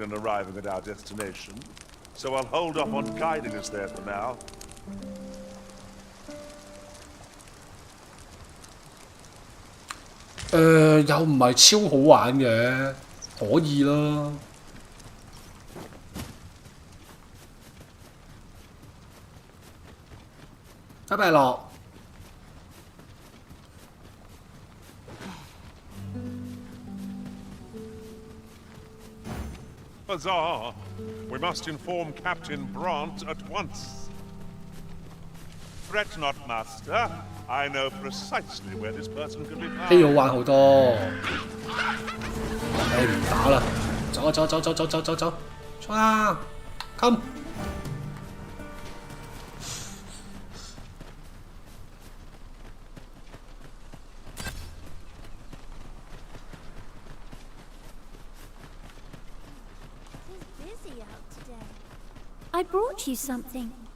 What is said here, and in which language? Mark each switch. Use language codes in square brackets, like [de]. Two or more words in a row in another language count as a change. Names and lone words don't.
[en] in arriving at our destination, so I'll hold off on guiding us there for now. [yue] 又唔係超好玩嘅，可以啦。拜拜咯。 [en] Huzzah! We must inform Captain Brant at once. Fret not, Master. I know precisely where this person can be found. [yue] 戲好玩好多。唔打啦，走啊走走走走走走走，衝啊 ！Come！ [en] I brought you something.